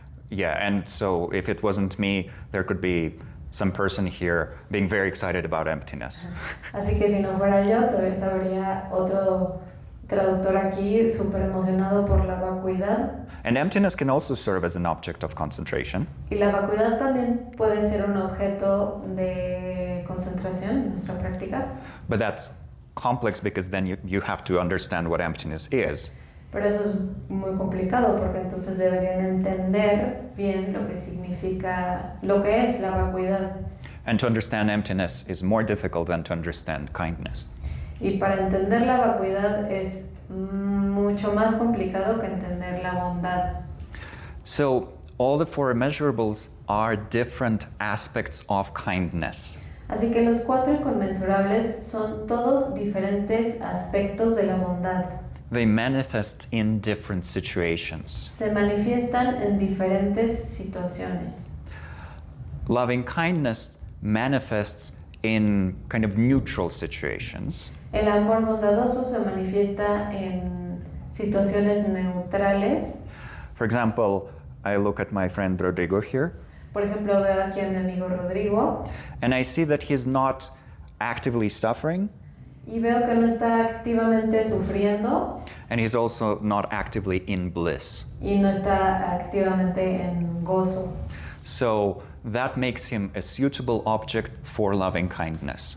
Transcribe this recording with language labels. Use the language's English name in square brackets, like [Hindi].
[English] Yeah, and so if it wasn't me, there could be some person here being very excited about emptiness. [Spanish] Así que si no fuera yo, tal vez habría otro traductor aquí súper emocionado por la vacuidad. [English] And emptiness can also serve as an object of concentration. [Spanish] Y la vacuidad también puede ser un objeto de concentración en nuestra práctica, [English] But that's complex because then you have to understand what emptiness is. [Spanish] pero eso es muy complicado porque entonces deberían entender bien lo que significa, lo que es la vacuidad. [English] And to understand emptiness is more difficult than to understand kindness. [Spanish] Y para entender la vacuidad es mucho más complicado que entender la bondad. [English] So all the four immeasurables are different aspects of kindness. [Spanish] Así que los cuatro inconmensurables son todos diferentes aspectos de la bondad. [English] They manifest in different situations. [Spanish] Se manifiestan en diferentes situaciones. [English] Loving kindness manifests in kind of neutral situations. [Spanish] El amor bondadoso se manifiesta en situaciones neutrales. [English] For example, I look at my friend Rodrigo here, [Spanish] Por ejemplo, veo aquí a mi amigo Rodrigo [English] and I see that he's not actively suffering, [Spanish] y veo que no está activamente sufriendo [English] and he's also not actively in bliss. [Spanish] y no está activamente en gozo. [English] So that makes him a suitable object for loving kindness.